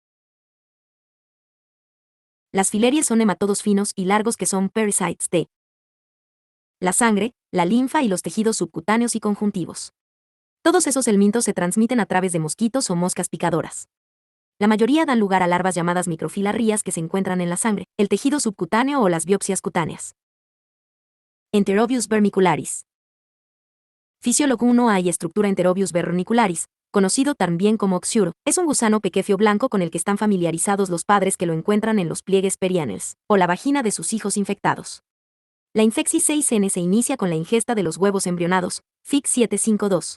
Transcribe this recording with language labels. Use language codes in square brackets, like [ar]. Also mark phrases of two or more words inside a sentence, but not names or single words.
[es] Las filarias son nematodos finos y largos que son parasites de la sangre, la linfa y los tejidos subcutáneos y conjuntivos. Todos esos helmintos se transmiten a través de mosquitos o moscas picadoras. La mayoría dan lugar a larvas llamadas microfilarias que se encuentran en la sangre, el tejido subcutáneo o las biopsias cutáneas. Enterobius vermicularis. Fisiólogo 1 hay estructura Enterobius vermicularis, conocido también como oxiuro, es un gusano pequeño blanco con el que están familiarizados los padres que lo encuentran en los pliegues perianeales, o la vagina de sus hijos infectados. La infección 6N se inicia con la ingesta de los huevos embrionados, FIX 752.